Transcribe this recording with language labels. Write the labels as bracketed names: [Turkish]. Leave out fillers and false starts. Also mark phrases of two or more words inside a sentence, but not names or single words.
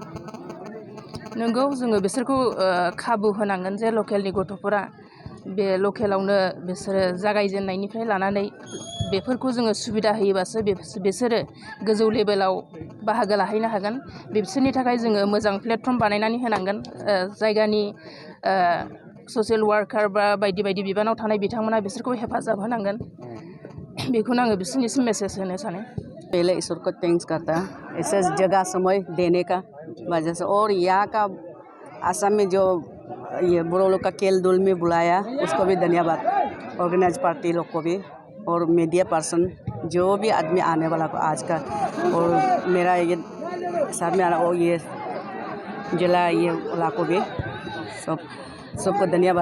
[Bodo] नंगौ, जोङो बिसोरखौ खाबु होनांगोन जे लकेलनि गथ'फोरा बे लकेलावनो बिसोरो जागायजेननायनिफ्राय लानानै बेफोरखौ जोङो सुबिदा होयोबासो बिसोरो गोजौ लेभेलाव बाहागो लाहैनो हागोन। बिसोरनि थाखाय जोङो मोजां प्लेटफर्म बानायनानै होनांगोन। जायगानि [English] social worker [Bodo] बा बायदि बायदि बिबानाव थानाय बिथांमोना बिसोरखौ हेफाजाब होनांगोन। बेखौनो आङो बिसोरनिसिम मेसेज होनो सानो। [Hindi] पहले ईश्वर को थैंक्स करता है ऐसे जगह समय देने का वजह से, और यहाँ का असम में जो ये बुढ़ो लोग का खेल धूल में बुलाया उसको भी धन्यवाद। [English] organize party [Hindi] लोग को भी और [English] media person [Hindi] जो भी आदमी आने वाला को आज का, और मेरा ये साथ में आना और ये जिला ये वाला को भी सबको धन्यवाद।